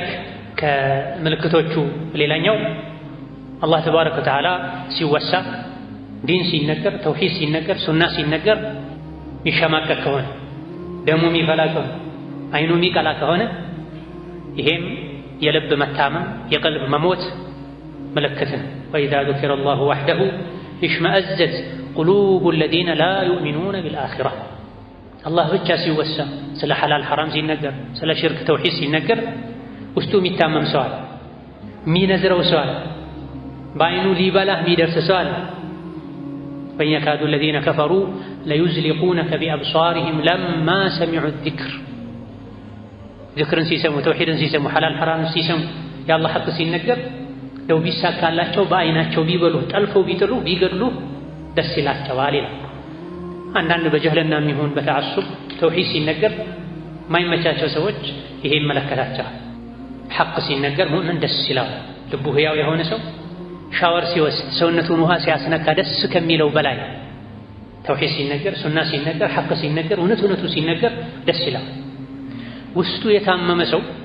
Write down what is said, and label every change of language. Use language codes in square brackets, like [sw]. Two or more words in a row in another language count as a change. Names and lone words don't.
[am] ከምልክቶቹ ሌላኛው አላህ [ar] تبارك وتعالى [am] ሲወሳ ዲን ሲነገር ተውሂድ ሲነገር ሱና ሲነገር የሚሸማቀቅ ከሆነ ደሙ የሚፈላ ከሆነ አይኑ የሚቀላ ከሆነ ይሄም የልብ መታመም የቀልብ መሞት ምልክት ነው። [ar] وإذا ذكر الله وحده اشمأزت قلوب الذين لا يؤمنون بالآخرة [am] አላህ ብቻ ሲወሳ ስለ ሐላል ሐራም ሲነገር ስለ ሽርክ ተውሂድ ሲነገር ውስጡ የሚታመም ሰው አለ፣ የሚነዝረው ሰው አለ፣ በአይኑ ሊበላህ የሚደርስ ሰው አለ። [ar] وإن يكاد الذين كفروا ليزلقونك بأبصارهم لما سمعوا الذكر ذكرن [am] ሲሰሙ ተውሂድን ሲሰሙ ሐላል ሐራም ሲሰሙ የአላህ ሐቅ ሲነገር ለው ቢሳካላቸው በአይናቸው ቢበሉ ጠልፈው ቢጥሉ ቢገድሉ ደስ ይላቸዋል ይላል። አንዳንድ በጀህልና የሚሆን በተዓሱብ ተውሂድ ሲነገር ማይመቻቸው ሰዎች ይሄ ይመለከታቸዋል። ሐቅ ሲነገር ሙእምን ደስ ይላል። ልቡ ሕያው የሆነ ሰው ሻወር ሲወስድ ሰውነቱን ውሃ ሲያስነካ ደስ ከሚለው በላይ ተውሂድ ሲነገር ሱና ሲነገር ሐቅ ሲነገር እውነቱ ሲነገር ደስ ይላል። ውስጡ የታመመ ሰው